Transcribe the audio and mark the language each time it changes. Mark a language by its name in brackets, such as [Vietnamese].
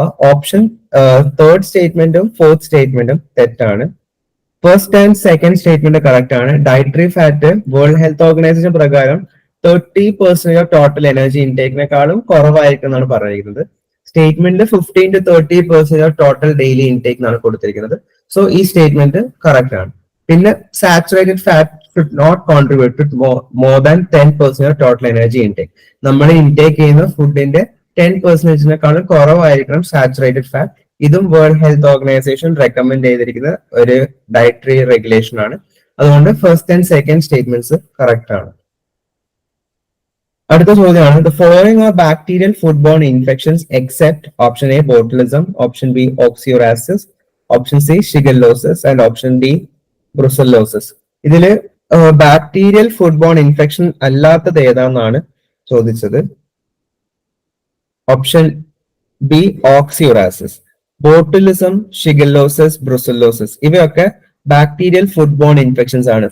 [Malayalam] Option third സ്റ്റേറ്റ്മെന്റും fourth സ്റ്റേറ്റ്മെന്റും തെറ്റാണ്. First and second statement correct ആണ്. Dietary fat world health organisation പ്രകാരം 30% of total energy ഇൻടേക്കിനെക്കാളും കുറവായിരിക്കും എന്നാണ് പറഞ്ഞിരിക്കുന്നത്. സ്റ്റേറ്റ്മെന്റിൽ 15 to 30% of total daily intake എന്നാണ് കൊടുത്തിരിക്കുന്നത്. സോ ഈ സ്റ്റേറ്റ്മെന്റ് കറക്റ്റ് ആണ്. പിന്നെ [English] Saturated fat should not contribute to more than 10% of total energy intake. [Malayalam] നമ്മൾ ഇൻടേക്ക് ചെയ്യുന്ന ഫുഡിന്റെ 10%-നേക്കാളും കുറവായിരിക്കണം സാച്ചുറേറ്റഡ് ഫാറ്റ്. ഇതും വേൾഡ് ഹെൽത്ത് ഓർഗനൈസേഷൻ റെക്കമെൻഡ് ചെയ്തിരിക്കുന്ന ഒരു ഡയറ്ററി റെഗുലേഷൻ ആണ്. അതുകൊണ്ട് first and second statements correct ആണ്. അടുത്ത ചോദ്യമാണ്, [English] the following are bacterial foodborne infections except option A botulism, option B oxyurosis, option C shigellosis and option D brucellosis. [Malayalam] ഇതില് bacterial food bone infection അല്ലാത്തത് ഏതാണെന്നാണ് ചോദിച്ചത്. Option B ഓക്സിയുറാസിസ്. ബോട്ടുലിസം, ഷിഗല്ലോസിസ്, ബ്രുസല്ലോസിസ് ഇവയൊക്കെ bacterial food bone infections ആണ്.